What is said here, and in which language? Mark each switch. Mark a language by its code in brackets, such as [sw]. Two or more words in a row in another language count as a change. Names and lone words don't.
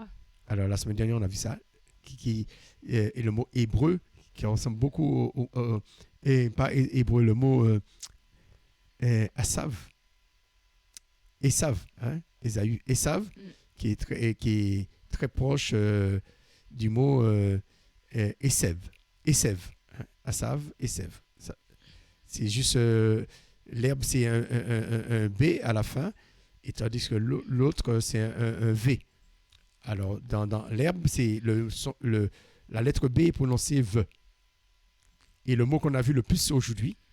[fr] Alors la semaine dernière, on a vu ça. Qui est le mot hébreu, qui ressemble beaucoup et pas hébreu, le mot Asav. Esav, hein? Ésaü. Esav, qui est très proche du mot Esev. Esev. Hein? Asav, Esev. C'est juste l'herbe, c'est un B à la fin, et tandis que l'autre, c'est un V. Alors, dans l'herbe, c'est la lettre B est prononcée V. Et le mot qu'on a vu le plus aujourd'hui,